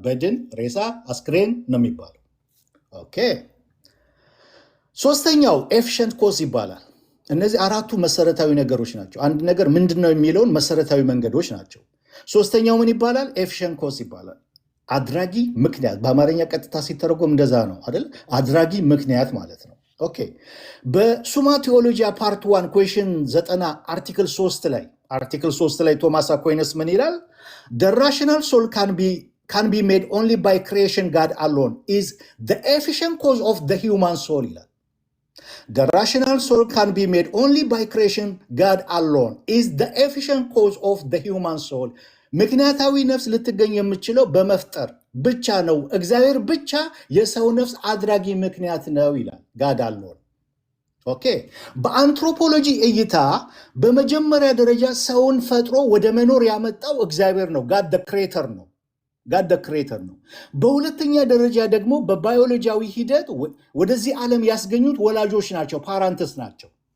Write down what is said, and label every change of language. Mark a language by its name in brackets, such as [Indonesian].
[Amharic] በድን፣ ሬሳ፣ አስክሬን ነው የሚባለው። ኦኬ። ሶስተኛው ኤፊሽንት ኮዝ ይባላል። እነዚህ አራቱ መሰረታዊ ነገሮች ናቸው። አንድ ነገር ምንድነው የሚለውን መሰረታዊ መንገዶች ናቸው። ሶስተኛው ምን ይባላል? ኤፊሽንት ኮዝ ይባላል። አድራጊ ምክንያት፣ በአማርኛ ቀጥታ ሲተረጎም እንደዛ ነው አይደል? አድራጊ ምክንያት ማለት ነው። ኦኬ። በሱማ ቴዎሎጂያ ፓርት 1 ኩዌሽን 90 አርቲክል 3 ላይ ቶማስ አኩይነስ ምን ይላል? [English] the rational soul can be made only by creation. God alone is the efficient cause of the human soul [Amharic] ይላል። [English] The rational soul can be made only by creation. God alone is the efficient cause of the human soul. [Amharic] ምክንያታዊ ነፍስ ልትገኝ የምችለው በመፍጠር ብቻ ነው። እግዚአብሔር ብቻ የሰው ነፍስ አድራጊ ምክንያት ነው ይላል። God alone። ኦኬ። በአንትሮፖሎጂ እይታ በመጀመሪያ ደረጃ ሰውን ፈጥሮ ወደ መኖር ያመጣው እግዚአብሔር ነው። [English] God the creator [Amharic] ነው። በሁለተኛ ደረጃ ደግሞ በባዮሎጂያዊ ሂደት ወደዚህ ዓለም ያስገኙት ወላጆች ናቸው፣ ፓራንትስ ናቸው።